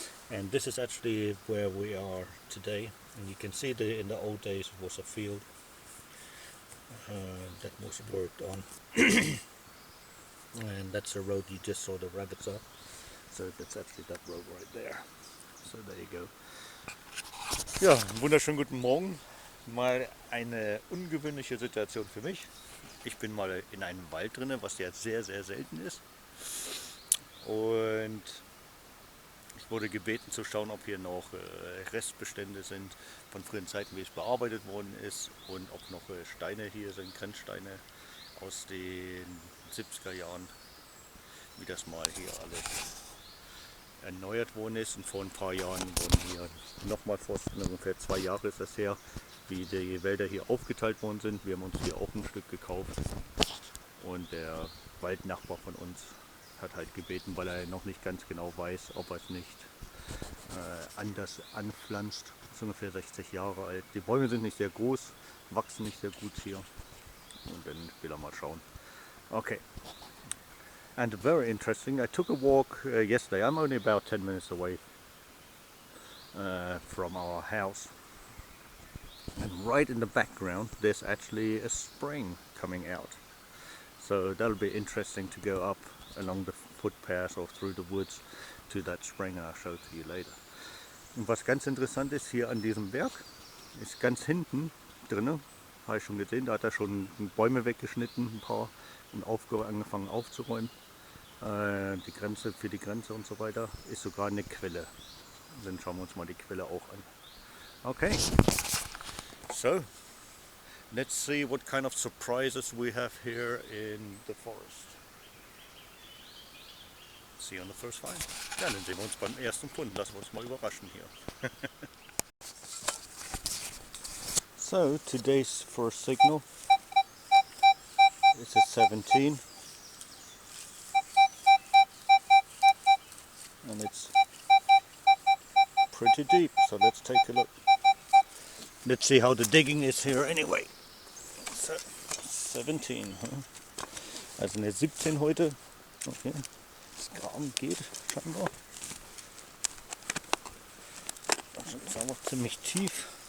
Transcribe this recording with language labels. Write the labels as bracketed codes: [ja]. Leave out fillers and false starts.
[en] And this is actually where we are today. And you can see that in the old days it was a field that was worked on. And that's the road you just saw the rabbits up. So that's actually that road right there. So there you go. [de] Ja, wunderschönen guten Morgen. Mal eine ungewöhnliche Situation für mich. Ich bin mal in einem Wald drin, was ja sehr, sehr selten ist. Und ich wurde gebeten zu schauen, ob hier noch Restbestände sind von früheren Zeiten, wie es bearbeitet worden ist. Und ob noch Steine hier sind, Grenzsteine aus den 70er Jahren, wie das mal hier alles erneuert worden ist. Und vor ein paar Jahren wurden hier nochmal, vor ungefähr 2 Jahre ist das her, wie die Wälder hier aufgeteilt worden sind. Wir haben uns hier auch ein Stück gekauft und der Waldnachbar von uns hat halt gebeten, weil er noch nicht ganz genau weiß, ob er es nicht anders anpflanzt. Das ist ungefähr 60 Jahre alt. Die Bäume sind nicht sehr groß, wachsen nicht sehr gut hier und dann will er mal schauen. [en] Okay. And very interesting, I took a walk yesterday. I'm only about 10 minutes away from our house. And right in the background there's actually a spring coming out. So that'll be interesting to go up along the footpath or through the woods to that spring, and I'll show it to you later. [de] Und was ganz interessant ist, hier an diesem Berg ist ganz hinten drinnen, habe ich schon gesehen, da hat er schon Bäume weggeschnitten, ein paar, und angefangen aufzuräumen. Die Grenze, für die Grenze und so weiter, ist sogar eine Quelle. Dann schauen wir uns mal die Quelle auch an. [en] Okay, so let's see what kind of surprises we have here in the forest. See you on the first find. [de] Ja, dann sehen wir uns beim ersten Fund. Lassen wir uns mal überraschen hier. [en] So, today's first signal is a 17. And it's pretty deep, so let's take a look. Let's see how the digging is here anyway. [de] So, 17, also eine 17 heute. Okay, das Graben geht scheinbar. Jetzt aber ziemlich tief.